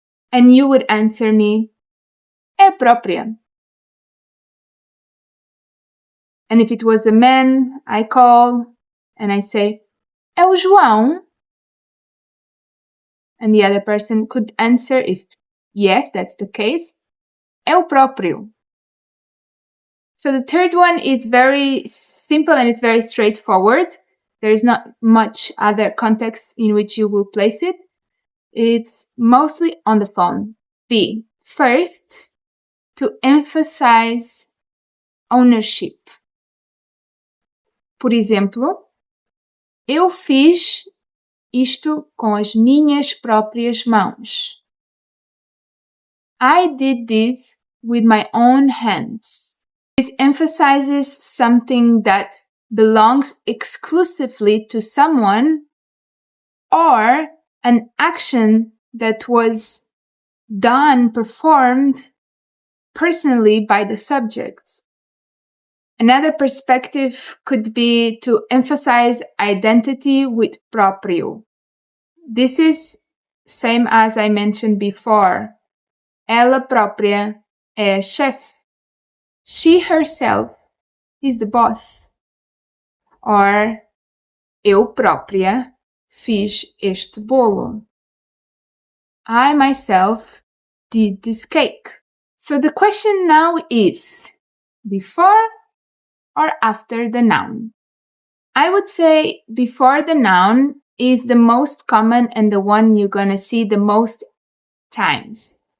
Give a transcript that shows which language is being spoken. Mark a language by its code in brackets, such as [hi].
[en] And you would answer me, [pt] é Própria. [en] And if it was a man, I call and I say, [pt] é o João? [en] And the other person could answer if yes, that's the case, [pt] é o Próprio. [en] So the third one is very simple and it's very straightforward. There is not much other context in which you will place it. It's mostly on the phone. B. First, to emphasize ownership. [pt] Por exemplo, eu fiz isto com as minhas próprias mãos. [en] I did this with my own hands. This emphasizes something that belongs exclusively to someone or an action that was performed personally by the subject. Another perspective could be to emphasize identity with próprio. This is same as I mentioned before. [pt] Ela própria é a chefe. [en] She herself is the boss. [pt] Or eu própria fiz este bolo. [en] I myself did this cake. So the question now is, before or after the noun? I would say before the noun is the most common and the one you're gonna see the most times.